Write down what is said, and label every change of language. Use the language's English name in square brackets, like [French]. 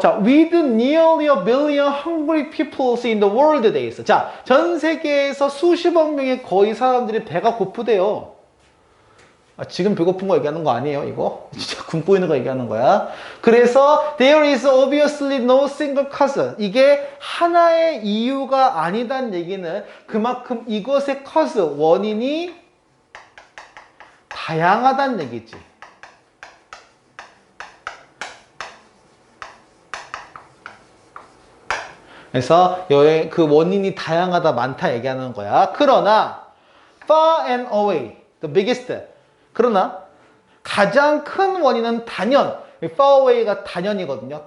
[English] 자, with nearly a billion hungry people in the world days. [Korean] 자, 전 세계에서 수십억 명의 거의 사람들이 배가 고프대요. 지금 배고픈 거 얘기하는 거 아니에요, 이거? 진짜 굶고 있는 거 얘기하는 거야. 그래서 [English] there is obviously no single cause. [Korean] 이게 하나의 이유가 아니다는 얘기는 그만큼 이것의 cause, 원인이 다양하다는 얘기지. 그래서 그 원인이 다양하다, 많다 얘기하는 거야. 그러나 [English] far and away, the biggest. [Korean] 그러나 가장 큰 원인은 단연, [English] far away [Korean] 가 단연이거든요.